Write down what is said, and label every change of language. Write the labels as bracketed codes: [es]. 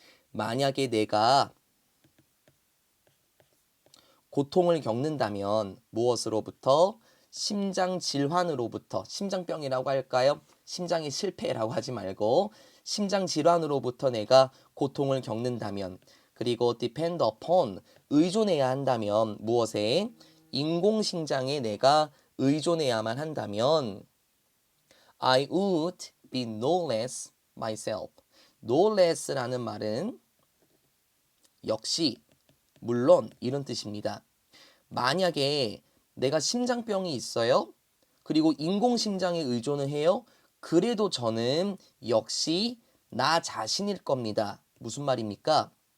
[ko] 만약에 내가 고통을 겪는다면 무엇으로부터? 심장 질환으로부터, 심장병이라고 할까요? 심장의 실패라고 하지 말고 심장 질환으로부터 내가 고통을 겪는다면 그리고 [en] depend upon, [ko] 의존해야 한다면 무엇에? 인공심장에 내가 의존해야만 한다면 [en] I would be no less myself. no less [ko] 라는 말은 역시, 물론 이런 뜻입니다. 만약에 내가 심장병이 있어요. 그리고 인공심장에 의존을 해요. 그래도 저는 역시 나 자신일 겁니다. 무슨 말입니까?